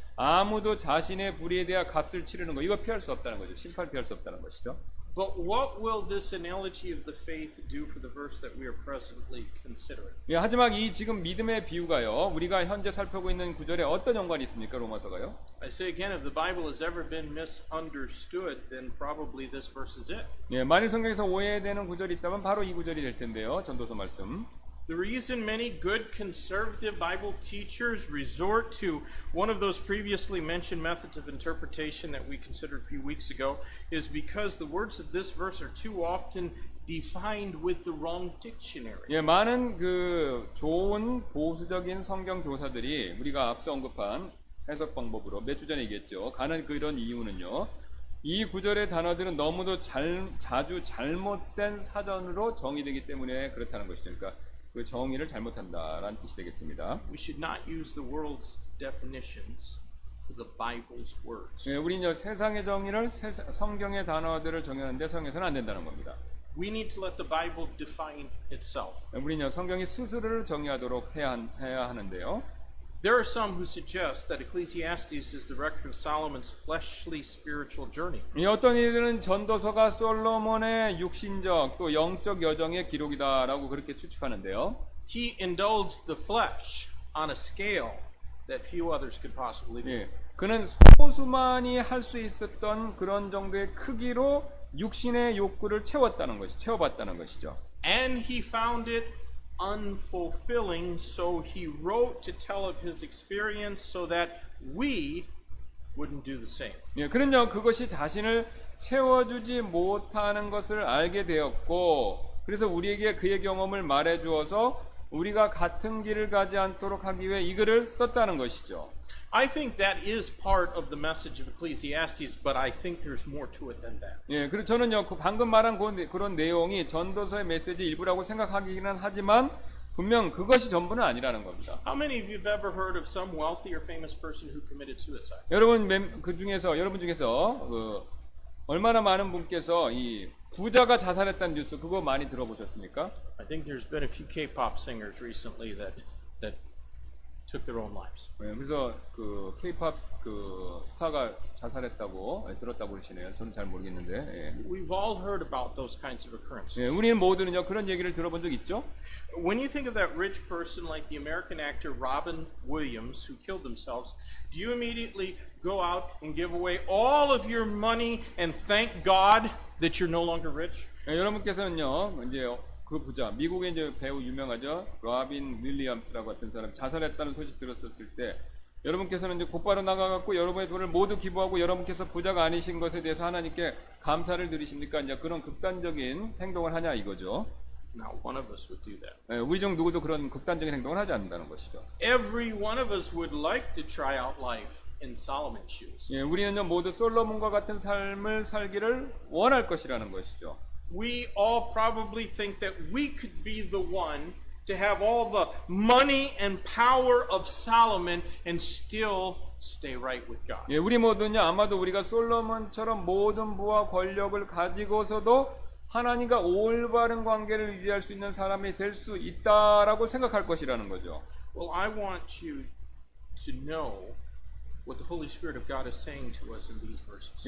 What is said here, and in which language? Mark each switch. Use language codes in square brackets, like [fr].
[ko] 아무도 자신의 불의에 대한 값을 치르는 거 이거 피할 수 없다는 거죠. 심판 피할 수 없다는 것이죠. [en] But what will this analogy of the faith do for the verse that we are presently considering? [ko] 예, 하지만 이 지금 믿음의 비유가요. 우리가 현재 살펴보고 있는 구절에 어떤 연관이 있습니까? 로마서가요. [en] I say again, if the Bible has ever been misunderstood, then probably this verse is it. [ko] 예, 만일 성경에서 오해되는 구절이 있다면 바로 이 구절이 될 텐데요. 전도서 말씀. [en] The reason many good conservative Bible teachers resort to one of those previously mentioned methods of interpretation that we considered a few weeks ago is because the words of this verse are too often defined with the wrong dictionary. [ko] 예, 많은 그 좋은 보수적인 성경 교사들이 우리가 앞서 언급한 해석 방법으로 몇 주 전에 얘기했죠. 가는 그런 이유는요. 이 구절의 단어들은 너무도 자주 잘못된 사전으로 정의되기 때문에 그렇다는 것이죠. 그러니까 그 정의를 잘못한다라는 뜻이 되겠습니다. [en] We should not use the world's definitions for the Bible's words. [ko] 예, 우리는 세상의 정의를 성경의 단어들을 정의하는데 사용해서는 안 된다는 겁니다. [en] We need to let the Bible define itself. [ko] 우리는 성경이 스스로를 정의하도록 해야 하는데요. [en] There are some who suggest that Ecclesiastes is the record of Solomon's fleshly spiritual journey. [ko] 어떤 이들은 전도서가 솔로몬의 육신적 또 영적 여정의 기록이다라고 그렇게 추측하는데요. [en] He indulged the flesh on a scale that few others could possibly do. [ko] 예, 그는 소수만이 할 수 있었던 그런 정도의 크기로 육신의 욕구를 채워봤다는 것이죠. [en] And he found it unfulfilling, so he wrote to tell of his experience so that we wouldn't do the same. [ko] 예, 그는요 그것이 자신을 채워주지 못하는 것을 알게 되었고, 그래서 우리에게 그의 경험을 말해주어서 우리가 같은 길을 가지 않도록 하기 위해 이 글을 썼다는 것이죠. [en] I think that is part of the message of Ecclesiastes, but I think there's more to it than that. [ko] 예, 그리고 저는요 그 방금 말한 그런 내용이 전도서의 메시지 일부라고 생각하기는 하지만 분명 그것이 전부는 아니라는 겁니다. [en] How many of you have ever heard of some wealthy or famous person who committed suicide? [ko] 여러분 여러분 중에서 얼마나 많은 분께서 이 부자가 자살했다는 뉴스 그거 많이 들어보셨습니까? [en] I think there's been a few K-pop singers recently that took their own lives. [ko] 네, 그래서 그 K-pop 그 스타가 자살했다고 들었다고 그러시네요. 저는 잘 모르겠는데. 예. [en] We've all heard about those kinds of occurrences. [ko] 예, 우리는 모두는요 그런 얘기를 들어본 적 있죠? [en] When you think of that rich person like the American actor Robin Williams who killed themselves, do you immediately go out and give away all of your money and thank God that you're no longer rich? [ko] 예, 여러분께서는요 이제 그 부자 미국의 이제 배우 유명하죠 로빈 윌리엄스라고 했던 사람 자살했다는 소식 들었었을 때 여러분께서는 이제 곧바로 나가갖고 여러분의 돈을 모두 기부하고 여러분께서 부자가 아니신 것에 대해서 하나님께 감사를 드리십니까? 이제 그런 극단적인 행동을 하냐 이거죠. [en] Not one of us would do that. [ko] 예, 우리 중 누구도 그런 극단적인 행동을 하지 않는다는 것이죠. [en] Every one of us would like to try out life in Solomon's shoes. [ko] 예, 우리는요 모두 솔로몬과 같은 삶을 살기를 원할 것이라는 것이죠. [en] We all probably think that we could be the one to have all the money and power of Solomon and still stay right with God. [ko] 예, 우리 모두는요 아마도 우리가 솔로몬처럼 모든 부와 권력을 가지고서도 하나님과 올바른 관계를 유지할 수 있는 사람이 될 수 있다라고 생각할 것이라는 거죠. [en] Well, I want you to know what the Holy Spirit of God is saying to us in these verses.